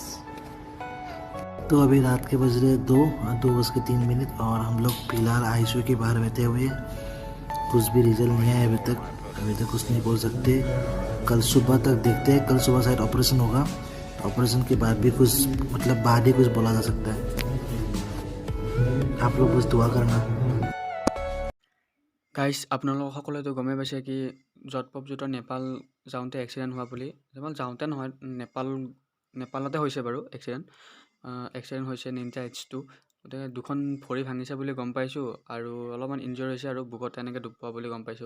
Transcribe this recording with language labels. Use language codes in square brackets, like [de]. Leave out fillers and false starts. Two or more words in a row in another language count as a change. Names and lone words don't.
[hi] तो अभी रात के बज रहे 2:03 और हम लोग फिलहाल आईसीयू के बाहर बैठे हुए हैं। कुछ भी रिजल्ट नहीं है अभी तक कुछ नहीं बोल सकते। कल सुबह तक देखते हैं, कल सुबह शायद ऑपरेशन होगा, ऑपरेशन के बाद भी कुछ मतलब बाद ही कुछ बोला जा सकता है। आप लोग बस दुआ करना। [as] গাইজ আপোনালোক সকলোৱেতো গমেই পাইছে কি যৎপ্ৰভজোতৰ নেপাল যাওঁতে এক্সিডেণ্ট হোৱা বুলি। নেপাল যাওঁতে নহয়, নেপালতে হৈছে বাৰু এক্সিডেণ্ট হৈছে নিনজা H2। গতিকে দুখন ভৰি ভাঙিছে বুলি গম পাইছোঁ আৰু অলপমান ইনজিয়ৰ হৈছে আৰু বুকত এনেকৈ দুখ পোৱা বুলি গম পাইছোঁ।